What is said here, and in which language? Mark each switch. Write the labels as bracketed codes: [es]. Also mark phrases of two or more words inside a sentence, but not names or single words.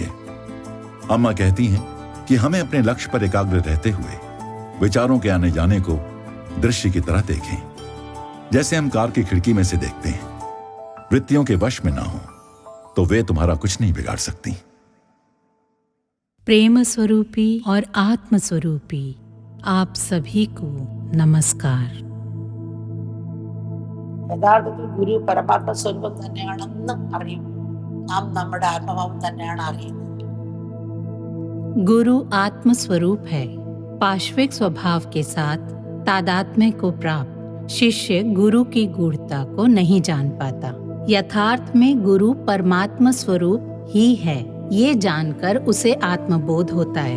[hi] अम्मा कहती हैं कि हमें अपने लक्ष्य पर एकाग्र रहते हुए विचारों के आने जाने को दृश्य की तरह देखें, जैसे हम कार की खिड़की में से देखते हैं। वृत्तियों के वश में ना हो तो वे तुम्हारा कुछ नहीं बिगाड़ सकती। प्रेम स्वरूपी और आत्म स्वरूपी आप सभी को നമസ്കാരം. [ml] യഥാർത്ഥത്തിൽ ഗുരു പരമാത്മ സ്വരൂപം തന്നെയാണെന്ന് അറിയും. നാം നമ്മുടെ ആത്മഭാവം തന്നെയാണ് അറിയുന്നത്. [hi] गुरु आत्म स्वरूप है. पाश्विक स्वभाव के साथ तादात्म्य को प्राप्त शिष्य गुरु की गूढ़ता को नहीं जान पाता. यथार्थ में गुरु परमात्मा स्वरूप ही है, ये जानकर उसे आत्मबोध होता है.